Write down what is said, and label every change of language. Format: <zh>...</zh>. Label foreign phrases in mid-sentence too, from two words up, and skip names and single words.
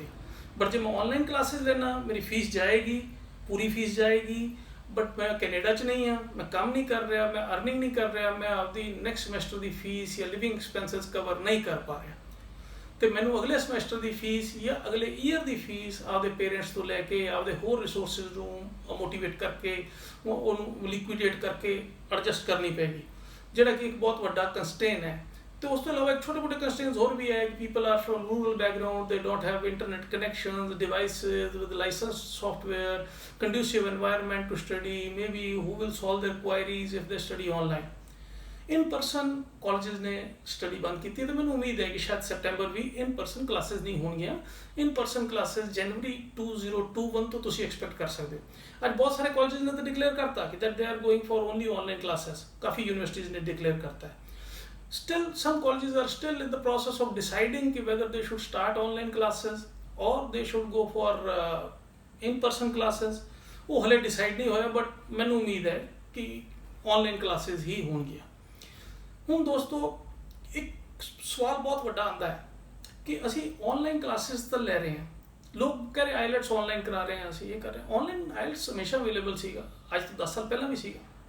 <pa>ਬਟ ਜੇ ਮੈਂ ਆਨਲਾਈਨ ਕਲਾਸਿਸ ਲੈਣਾ ਮੇਰੀ ਫੀਸ ਜਾਏਗੀ, ਪੂਰੀ ਫੀਸ ਜਾਏਗੀ, ਬਟ ਮੈਂ ਕੈਨੇਡਾ 'ਚ ਨਹੀਂ ਹਾਂ, ਮੈਂ ਕੰਮ ਨਹੀਂ ਕਰ ਰਿਹਾ, ਮੈਂ ਅਰਨਿੰਗ ਨਹੀਂ ਕਰ ਰਿਹਾ, ਮੈਂ ਆਪਦੀ</pa> <en>next semester</en> <pa>ਦੀ ਫੀਸ ਜਾਂ</pa> <en>living expenses</en> <pa>ਕਵਰ ਨਹੀਂ ਕਰ ਪਾ ਰਿਹਾ ਤੇ ਮੈਨੂੰ ਅਗਲੇ ਸਮੈਸਟਰ ਦੀ ਫੀਸ ਜਾਂ ਅਗਲੇ ਈਅਰ ਦੀ ਫੀਸ ਆਪਦੇ ਪੇਰੈਂਟਸ ਤੋਂ ਲੈ ਕੇ ਆਪਦੇ ਹੋਰ ਰਿਸੋਰਸਿਸ ਨੂੰ ਮੋਟੀਵੇਟ ਕਰਕੇ ਉਹਨੂੰ ਲਿਕੁਇਡੇਟ ਕਰਕੇ ਐਡਜਸਟ ਕਰਨੀ ਪਏਗੀ, ਜਿਹੜਾ ਕਿ ਇੱਕ ਬਹੁਤ ਵੱਡਾ ਕੰਸਟ੍ਰੇਨ ਹੈ। ਤੇ ਉਸ ਤੋਂ ਇਲਾਵਾ ਇੱਕ ਛੋਟੇ ਮੋਟੇ ਕੰਸਟ੍ਰੇਨਸ ਹੋਰ ਵੀ ਹੈ ਕਿ</pa> <en>people are from rural background, they don't have internet connections, devices with licensed software, conducive environment to study, maybe who will solve their queries if they study online. In person colleges</en> <pa>ਨੇ ਸਟੱਡੀ ਬੰਦ ਕੀਤੀ ਤੇ ਮੈਨੂੰ ਉਮੀਦ ਹੈ ਕਿ ਸ਼ਾਇਦ ਸੈਪਟੈਂਬਰ ਵੀ</pa> <en>in person classes</en> <pa>ਨਹੀਂ ਹੋਣਗੀਆਂ।</pa> <en>in person classes</en> <pa>ਜਨਵਰੀ 2021 ਤੋਂ ਤੁਸੀਂ ਐਕਸਪੈਕਟ ਕਰ ਸਕਦੇ ਹੋ। ਅੱਜ ਬਹੁਤ ਸਾਰੇ ਕਾਲਜਸ ਨੇ ਤਾਂ ਡਿਕਲੇਅਰ ਕਰਤਾ ਕਿ</pa> <en>that they are going for only online classes,</en> <pa>ਕਾਫੀ ਯੂਨੀਵਰਸਿਟੀਜ਼ ਨੇ ਡਿਕਲੇਅਰ ਕਰਤਾ ਹੈ।</pa> <en>Still some colleges are still in the process of deciding कि whether they should start online classes or they should go for in person classes,</en> <pa>ਉਹ ਹਲੇ ਡਿਸਾਈਡ ਨਹੀਂ ਹੋਇਆ ਬਟ ਮੈਨੂੰ ਉਮੀਦ ਹੈ ਕਿ</pa> <en>online classes</en> <pa>ਹੀ ਹੋਣਗੀਆਂ। ਹੁਣ ਦੋਸਤੋ ਇੱਕ ਸਵਾਲ ਬਹੁਤ ਵੱਡਾ ਆਉਂਦਾ ਹੈ ਕਿ ਅਸੀਂ</pa> <en>online classes</en> <pa>ਤਾਂ ਲੈ ਰਹੇ ਹਾਂ, ਲੋਕ ਕਹਿ ਰਹੇ ਆਈਲੈਟਸ ਆਨਲਾਈਨ ਕਰਾ ਰਹੇ ਹਾਂ, ਅਸੀਂ ਇਹ ਕਰ ਰਹੇ ਹਾਂ। ਆਨਲਾਈਨ ਆਈਲੈਟਸ ਹਮੇਸ਼ਾ ਅਵੇਲੇਬਲ ਸੀਗਾ, ਅੱਜ ਤੋਂ 10 ਸਾਲ ਪਹਿਲਾਂ ਵੀ ਸੀਗਾ।</pa>